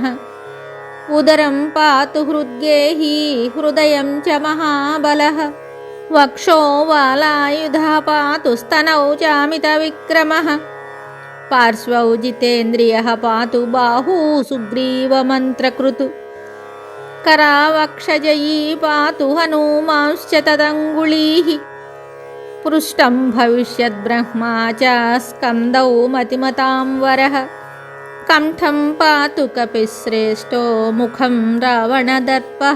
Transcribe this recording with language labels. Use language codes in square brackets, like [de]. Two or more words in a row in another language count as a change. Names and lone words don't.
[sa] ఉదరం పాతు హృద్గేహీ హృదయం చ మహాబలః. వక్షో వాలాయుధः పాతు స్తనౌ చామితవిక్రమः. పార్శ్వౌ జితేంద్రియः పాతు బాహూ సుగ్రీవమంత్రకృతు. करावक्षजयी पातु हनूमांश्च तदङ्गुलीः. पृष्ठं भविष्यद्ब्रह्मा च स्कन्दौ मतिमतां वरः. कण्ठं पातु कपिश्रेष्ठो मुखं रावणदर्पः.